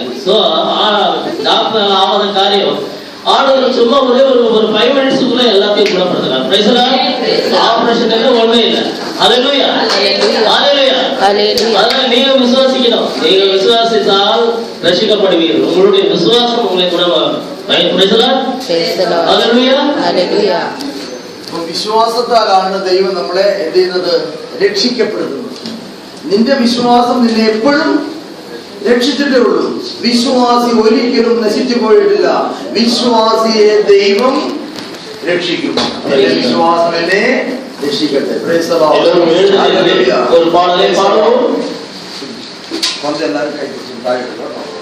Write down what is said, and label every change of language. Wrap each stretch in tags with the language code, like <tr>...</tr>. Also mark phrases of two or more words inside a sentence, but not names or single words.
<ta>ஸோ டாக்டர் ஆகாத காரியம் ஆளுநர் சும்மா ஒரே ஒரு 5 மினிட்ஸுக்குள்ள எல்லாத்தையும் குணப்படுத்துறாங்க. ஆபரேஷன் ஒண்ணுமே இல்லை. அல்லேலூயா, அல்லேலூயா. அதனால நீங்க விசுவாசிக்கணும். நீங்க விசுவாசித்தால் ரட்சிக்கப்படுவீர்கள். உங்களுடைய விசுவாசம் உங்களை குணமாகும். அல்லேலூயா, அல்லேலூயா.</ta> <ml>വിശ്വാസത്താലാണ് ദൈവം നമ്മളെ എന്ത് ചെയ്യുന്നത്, രക്ഷിക്കപ്പെടുന്നത്. നിന്റെ വിശ്വാസം നിന്നെ എപ്പോഴും രക്ഷിച്ചിട്ടേ ഉള്ളൂ. വിശ്വാസി ഒരിക്കലും നശിച്ചു പോയിട്ടില്ല. വിശ്വാസിയെ ദൈവം രക്ഷിക്കും. എന്റെ വിശ്വാസം എന്നെ രക്ഷിക്കട്ടെ.</ml> <ta>ஒரு பாடலை பாடுவோம். கொஞ்சம் எல்லாரும் കൈ</ta>